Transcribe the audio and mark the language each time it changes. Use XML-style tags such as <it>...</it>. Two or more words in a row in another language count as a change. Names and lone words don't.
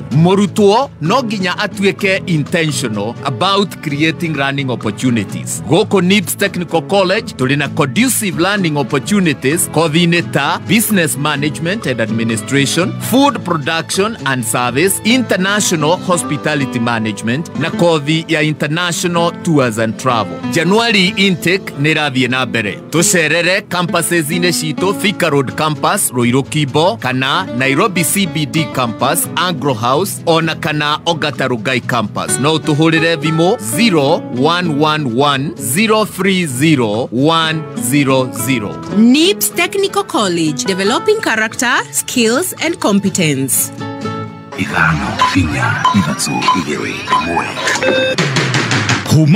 <ki>Murutwo no nginya atuike</ki> <en>intentional about creating learning opportunities.</en> <ki>Goko NIPS Technical College tulina</ki> <en>conducive learning opportunities</en> <ki>kothi-inĩ ta</ki> <en>business management and administration, food production and service, international hospitality management</en> <ki>na kothi ya</ki> <en>international tours and travel. January intake</en> <ki>nĩrathiĩ na mbere. Tucerere campuses-inĩ citũ Thika Road campus Ruiru Kimbo kana Nairobi CBD campus Agro House ona kana Ongata Rongai campus. No tuhurire thimũ 0111 030 100.</ki> <en>NIPS Technical College, developing character, skills and competence.</en> <ki>Ithano, 4, 3, 2, 1.</ki>